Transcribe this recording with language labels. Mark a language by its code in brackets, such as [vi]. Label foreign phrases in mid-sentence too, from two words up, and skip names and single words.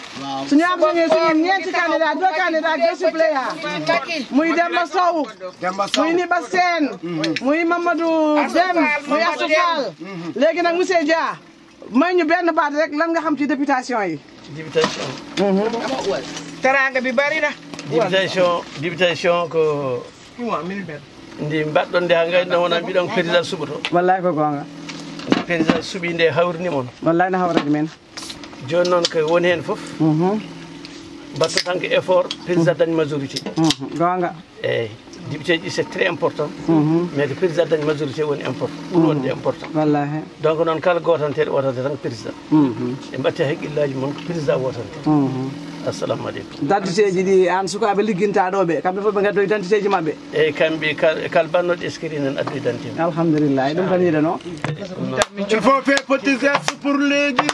[wo] suñu am suñu ñeenti candidat [fr] 2 candidats 2 suppléants. [wo] muy Demba Sow. muy Niba Sène. muy Mamadou Dem. muy Astou Fall. léegi nag monsieur Dia. may ñu benn baat rek lan nga xam ci députation yi. députation. teranga bi bari na. [ff] députation ko ndi mbaɗɗon nde ha gayno wona mbiɗon président suɓoto wallahi ko gonga président suuɓi nde hawrini moon wallahi no hawrani men joni noon ko woni hen foof mbatta tan ko effort président dañ majorité gonga eyyi député ji [fr] c'est très important mais [ff] ko président dañ majorité woni important ɓuuri wonde important wallahi donc noon kala gotanteɗo wotante tan président ɓe mbatti haqqillaji moon ko président wotante [ar] السلام عليكم [ff] d'identité ji ɗi an sukaɓe ligguintaɗo ɓe kamɓe fof ɓe gaddo identité ji mabɓe eyyi kamɓe kala bannoɗo escrit nan addu identité alhamdulillah ɗum tan yiɗano [fr] il faut faire petit geste pour les